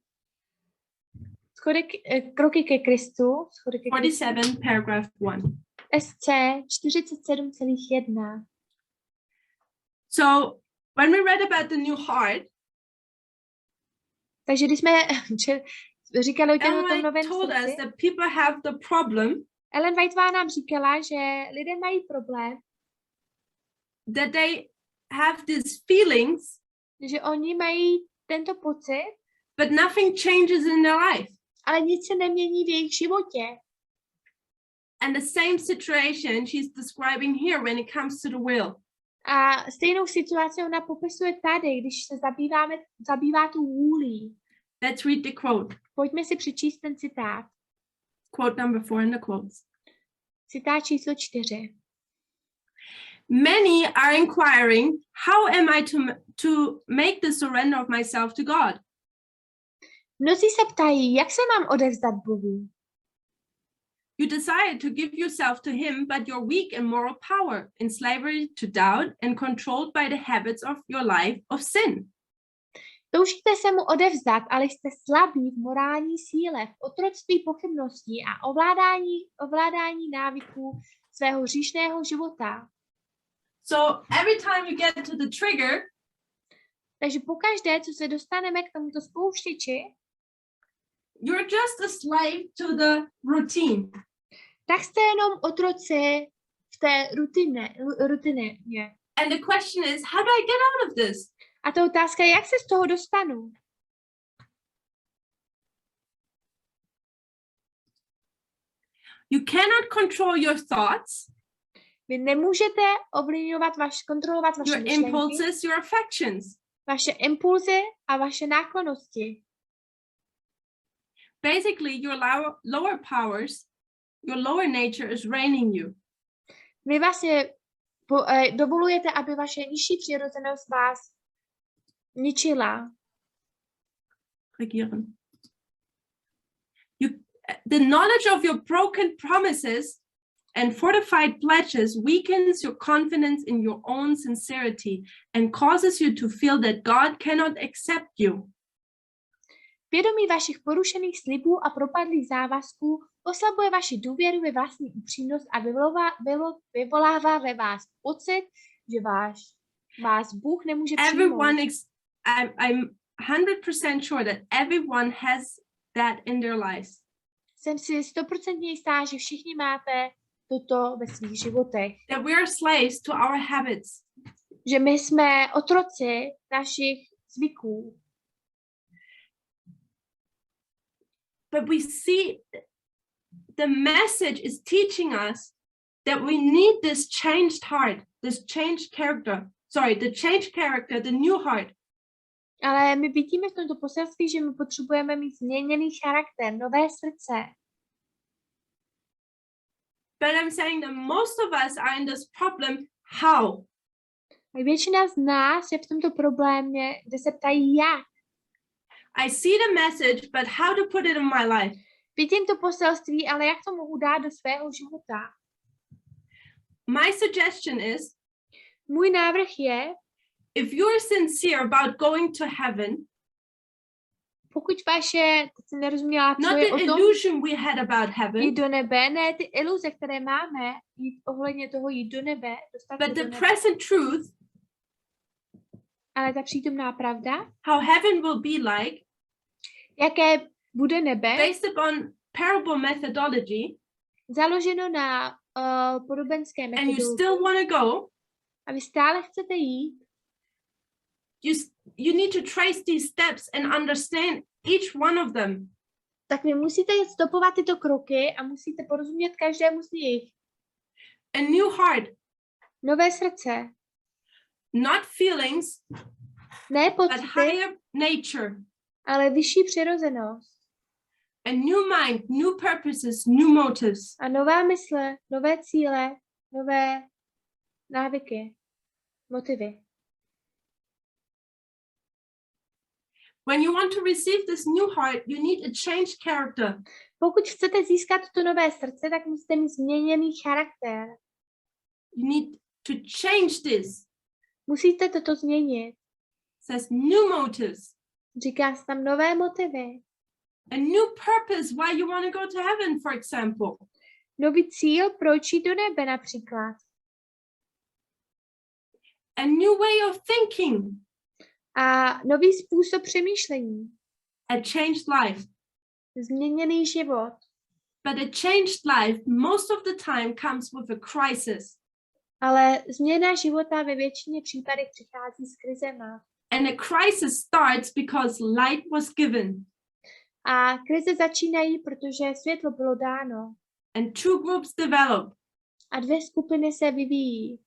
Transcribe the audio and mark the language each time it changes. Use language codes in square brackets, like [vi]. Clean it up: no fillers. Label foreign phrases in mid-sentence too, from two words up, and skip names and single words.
[cs] Kroky ke Kristu. 47, [en] paragraph 1. SC 47,1. So when we read about the new heart, [cs] Takže když jsme říkali o tom [en] Ellen White [cs] novém [en] told us [cs] srdci, [en] that people have the problem [cs] Ellen Whiteová nám říkala, že lidé mají problém, [en] that they have these feelings, [cs] že oni mají tento pocit, [en] but nothing changes in their life. [cs] ale nic se nemění v jejich životě. [en] And the same situation she's describing here when it comes to the will. [cs] A stejnou situaci ona popisuje tady, když se zabývá tu vůlí. [en] Let's read the quote. [cs] Pojďme si přečíst ten citát. [en] Quote number 4 in the quotes. [cs] Citát číslo 4. [en] Many are inquiring, how am I to make the surrender of myself to God? [cs] Mnozí se ptají, jak se mám odevzdat Bohu. [en] You desire to give yourself to him, but you're weak in moral power, in slavery to doubt and controlled by the habits of your life of sin. [cs] Toužíte se mu odevzdat, ale jste slabí v morální síle, v otroctví pochybností a ovládání návyků svého hříšného života. [en] So every time you get to the trigger, [cs] takže pokaždé, co se dostaneme k tomuto spouštěči, [en] you're just a slave to the routine. [cs] Tak jste jenom otroci v té rutině. [en] And the question is, how do I get out of this? [cs] A ta otázka je, jak se z toho dostanu? [en] You cannot control your thoughts. [cs] Vy nemůžete kontrolovat vaše [en] your [cs] myšlenky, [en] impulses, your affections. [cs] Vaše impulzy a vaše náklonnosti. [en] Basically, your lower powers, your lower nature is reigning you. [cs] Vy vlastně dovolujete, aby vaše nižší přirozenost vás ničila. [en] Regieren. The knowledge of your broken promises and fortified pledges weakens your confidence in your own sincerity and causes you to feel that God cannot accept you. [cs] Vědomí vašich porušených slibů a propadlých závazků oslabuje vaši důvěru ve vlastní upřímnost a vyvolává ve vás pocit, že vás Bůh nemůže přijmout. [en] I'm 100% sure that everyone has that in their lives. [cs] Jsem si 100% jistá, že všichni máte toto ve svých životech. [en] That we are slaves to our habits. [cs] Že my jsme otroci našich zvyků. [en] But we see the message is teaching us that we need this changed heart, this changed character. Sorry, the changed character, the new heart. [cs] Ale my vidíme v tomto poselství, že my potřebujeme mít změněný charakter, nové srdce. [en] But I'm saying that most of us are in this problem. How? [cs] Většina z nás je v tomto problémě, kde se ptají jak. [en] I see the message, but how to put it in my life? [cs] Vidím to poselství, ale jak to mohu dát do svého života? [en] My suggestion is, [cs] můj návrh je, [en] if you're sincere about going to heaven, [cs] pokud vaše, teď jsem nerozuměla, [en] not the illusion we had about heaven, [cs] jít do nebe, ne ty iluze, které máme, jít ohledně toho jít do nebe, [en] but the present truth, [cs] ale ta přítomná pravda, [en] how heaven will be like, [cs] jaké bude nebe, [en] based upon parable methodology, [cs] založeno na podobenské metodologii, [en] and you still want to go, [cs] a vy stále chcete jít, [en] you need to trace these steps and understand each one of them. [cs] Tak vy musíte stopovat tyto kroky a musíte porozumět každému z nich. [en] A new heart. [cs] Nové srdce. [en] Not feelings, [cs] ne pocity, [en] but higher nature. [cs] Ale vyšší přirozenost. [en] A new mind, new purposes, new motives. [cs] A nová mysle, nové cíle, nové návyky, motivy. [en] When you want to receive this new heart, you need a changed character. [cs] Pokud chcete získat to nové srdce, tak musíte mít změněný charakter. [en] You need to change this. [cs] Musíte toto změnit. [en] It says new motives. [cs] Říká se tam nové motivy. [en] A new purpose why you want to go to heaven, for example. [cs] Nový cíl pro jít do nebe například. [en] A new way of thinking. [cs] A nový způsob přemýšlení. [en] A changed life. [cs] Změněný život. [en] But a changed life most of the time comes with a crisis. [cs] Ale změna života ve většině případech přichází s krizema. [en] And a crisis starts because light was given. [cs] A krize začínají, protože světlo bylo dáno. [en] And two groups develop. [cs] A dvě skupiny se vyvíjí.